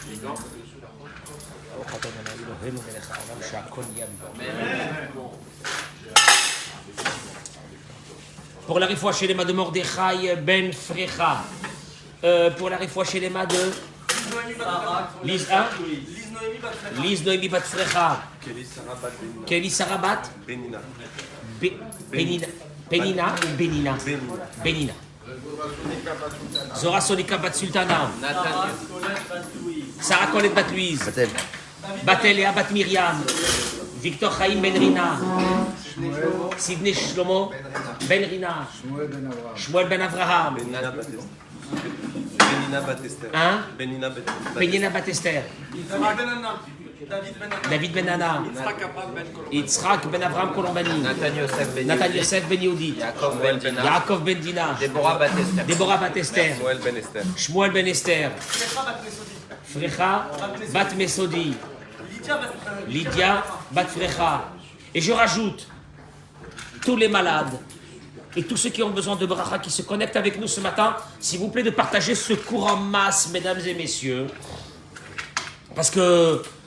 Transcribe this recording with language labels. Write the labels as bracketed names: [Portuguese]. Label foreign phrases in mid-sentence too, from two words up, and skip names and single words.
[French] Pour la réfoua chez les mains de Mordechai Ben Frecha. Pour la réfoua chez les mains de Lise Noémie Bat Frecha. Kelly Sarabat Benina. Benina. Zora Sonika Bat Sultana. Sarah Colette Bat Louise. Batel et Bat Myriam. Victor Chaim Ben Rina. Sidney Shlomo Ben Rina. Shmuel Ben Avraham. Benina Bat Esther. David Ben Anna. Yitzhak Ben Avraham Colombani. Nathan Yosef Ben Yehudi. Yaakov Ben Dina. Déborah Bat Esther. Shmuel Ben Esther. Frecha Bat Mesodi. Lydia Bat Frecha. Et je rajoute tous les malades et tous ceux qui ont besoin de bracha qui se connectent avec nous ce matin, s'il vous plaît de partager ce cours en masse, mesdames et messieurs, parce que